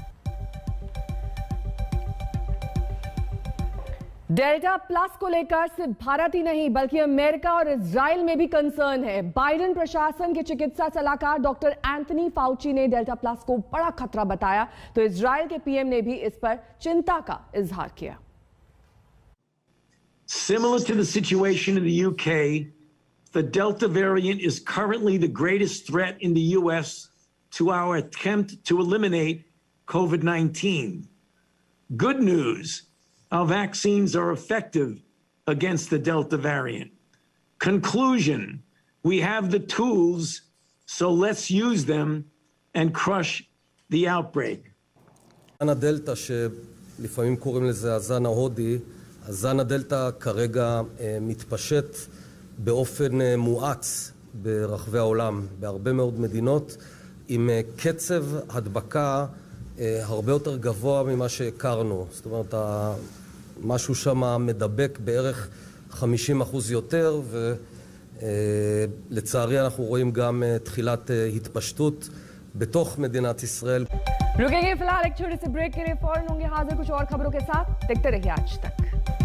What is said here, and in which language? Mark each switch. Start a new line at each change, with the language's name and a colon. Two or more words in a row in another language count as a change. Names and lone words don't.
Hindi: डेल्टा प्लस को लेकर सिर्फ भारत ही नहीं बल्कि अमेरिका और इजराइल में भी कंसर्न है। बाइडेन प्रशासन के चिकित्सा सलाहकार डॉक्टर एंथनी फाउची ने डेल्टा प्लस को बड़ा खतरा बताया, तो इजराइल के पीएम ने भी इस पर चिंता का इजहार किया।
English: Similar to the situation in the UK, the Delta variant is currently the greatest threat in the US to our attempt to eliminate COVID-19. Good news. Our vaccines are effective against the Delta variant. Conclusion, we have the tools, so let's use them and crush the outbreak.
Hebrew: זן הדלתא, שלפעמים קוראים לזה הזן ההודי, הזן הדלתא כרגע מתפשט באופן מואץ ברחבי העולם, בהרבה מאוד מדינות, עם קצב הדבקה הרבה יותר גבוה ממה שהכרנו. זאת אומרת, משהו שם מדבק בערך 50% יותר, ולצערי אנחנו רואים גם תחילת התפשטות בתוך מדינת ישראל.
Hindi: रुकेंगे फिलहाल एक छोटे से ब्रेक के लिए, फौरन होंगे हाजिर कुछ और खबरों के साथ। देखते रहिए आज तक।